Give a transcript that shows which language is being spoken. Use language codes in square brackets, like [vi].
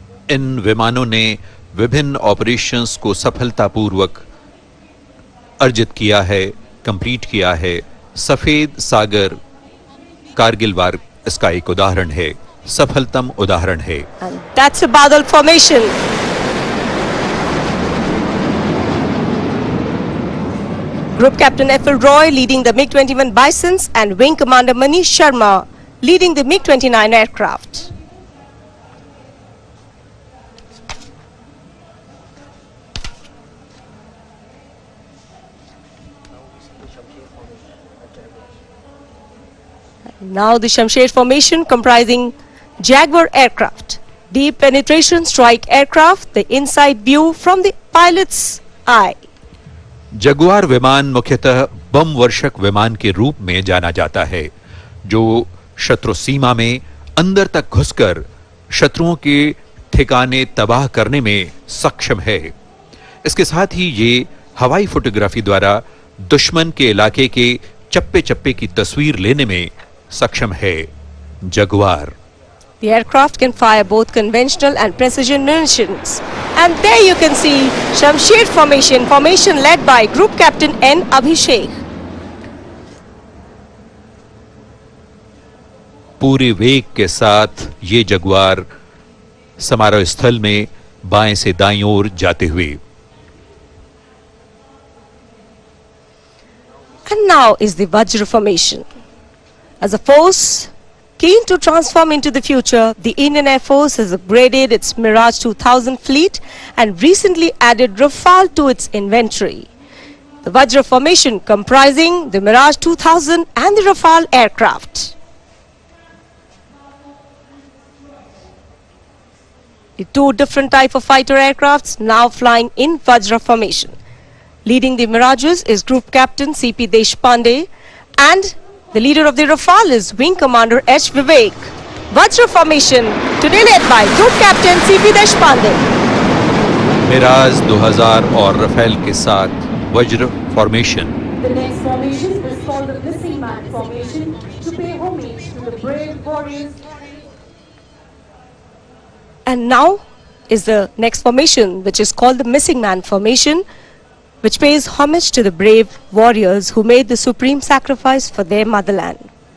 [hi] इन विमानों ने विभिन्न ऑपरेशंस को सफलतापूर्वक अर्जित किया है, कंप्लीट किया है। सफेद सागर कारगिल वार इसका एक उदाहरण है, सफलतम उदाहरण है। [en] And that's a Badal formation. Group Captain F.L. Roy leading the MiG-21 Bisons and Wing Commander Manish Sharma leading the MiG-29 aircraft. Now the Shamsher formation comprising Jaguar aircraft, deep penetration strike aircraft, the inside view from the pilot's eye. [hi] Jaguar विमान मुख्यतः बम वर्षक विमान के रूप में जाना जाता है, जो शत्रु सीमा में अंदर तक घुसकर शत्रुओं के ठिकाने तबाह करने में सक्षम है। इसके साथ ही ये हवाई फोटोग्राफी द्वारा दुश्मन के इलाके के चप्पे चप्पे की तस्वीर लेने में सक्षम है। Jaguar [en] The aircraft can fire both conventional and precision munitions. And there you can see Shamsher formation led by Group Captain N. Abhishek. [hi] पूरे वेग के साथ ये जगुआर समारोह स्थल में बाएं से दाईं ओर जाते हुए। [en] And now is the Vajra formation. As a force keen to transform into the future, the Indian Air Force has upgraded its Mirage 2000 fleet and recently added Rafale to its inventory. The Vajra formation comprising the Mirage 2000 and the Rafale aircraft. The two different type of fighter aircrafts now flying in Vajra formation. Leading the Mirages is Group Captain C.P. Deshpande, and the leader of the Rafale is Wing Commander H. Vivek. Vajra formation today led by Group Captain C.P. Deshpande. [hi] Miraj 2000 और Rafale के साथ वज्र formation. [en] The next formation is called the Missing Man formation to pay homage to the brave warriors. And now is the next formation, which is called the Missing Man formation, which pays homage to the brave warriors who made the supreme sacrifice for their motherland.